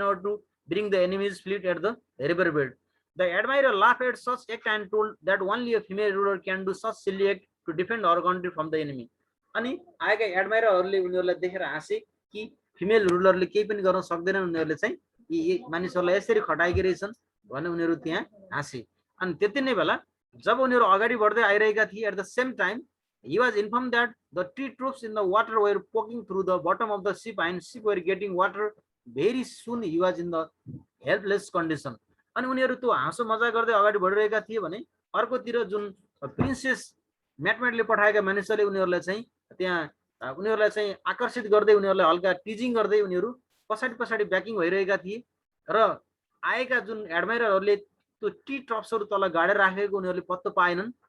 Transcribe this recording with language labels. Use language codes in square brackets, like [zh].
[en] in order to bring the enemy's fleet at the riverbed. The admiral laughed at such act and told that only a female ruler can do such silly act to defend our country from the enemy. [ne] अनि आएका एडमाइरलहरूले उनीहरूलाई देखेर हाँसे कि female रुलरले केही पनि गर्न सक्दैनन्, उनीहरूले चाहिँ यी मानिसहरूलाई यसरी खटाएकी रहेछन् भने उनीहरू त्यहाँ हाँसे। अनि त्यति नै बेला जब उनीहरू अगाडि बढ्दै आइरहेका थिए, [en] At the same time he was informed that the tree troops in the water were poking through the bottom of the ship and ship were getting water. Very soon he was in the helpless condition. [ne] अनि उनीहरू त्यो हाँसो मजा गर्दै अगाडि बढिरहेका थिए भने अर्कोतिर जुन प्रिन्सेस म्याटमेटले पठाएका मानिसहरूले उनीहरूलाई चाहिँ त्यहाँ उनीहरूलाई चाहिँ आकर्षित गर्दै उनीहरूलाई हल्का टिजिङ गर्दै उनीहरू पछाडि ब्याकिङ भइरहेका थिए र आएका जुन एडमाइरलहरूले त्यो टी ट्रप्सहरू तल गाडेर राखेको उनीहरूले पत्तो पाएनन्।